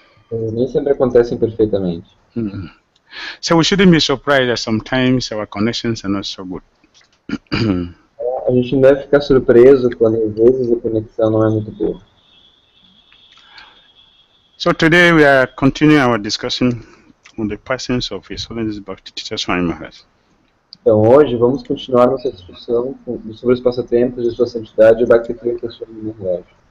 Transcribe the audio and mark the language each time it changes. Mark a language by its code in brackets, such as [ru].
[pt] Nem sempre acontecem perfeitamente. [en] So we shouldn't be surprised that sometimes our connections are not so good. [pt] A gente não deve ficar surpreso quando às vezes a conexão não é muito boa. [en] So today we are continuing our discussion on the passings of His Holiness Bhakti Dhira Swami Maharaj. [pt] Então hoje vamos continuar nossa discussão sobre os passatempos de Sua Santidade Bhakti Dhira Swami Maharaj.